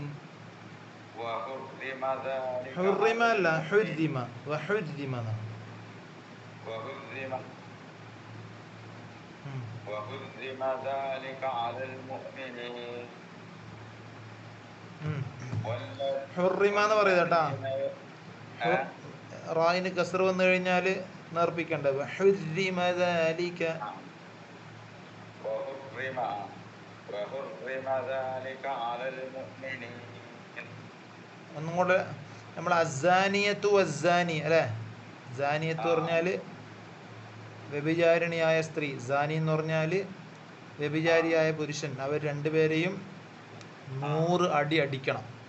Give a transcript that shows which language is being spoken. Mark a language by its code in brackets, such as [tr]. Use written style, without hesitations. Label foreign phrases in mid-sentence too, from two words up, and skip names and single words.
[ar] وحرم ذلك حرم على لا المؤمنين وحرم وحرم ذلك على المؤمنين [ml] حرم എന്ന് പറയുക കേട്ടാ. [ar] والذين [ml] റായിന് കസർ വന്നു കഴിഞ്ഞാൽ നേർപ്പിക്കേണ്ട. [ar] وحرم ذلك وحرم ذلك على المؤمنين [ml] ഒന്നും കൂടെ നമ്മൾ [ar] الزانية والزاني [ml] അല്ലേ. സാനിയത്ത് പറഞ്ഞാൽ വ്യഭിചാരിണിയായ സ്ത്രീ, സാനി എന്ന് പറഞ്ഞാൽ വ്യഭിചാരിയായ പുരുഷൻ. അവർ രണ്ടുപേരെയും 100 അടി അടിക്കണം.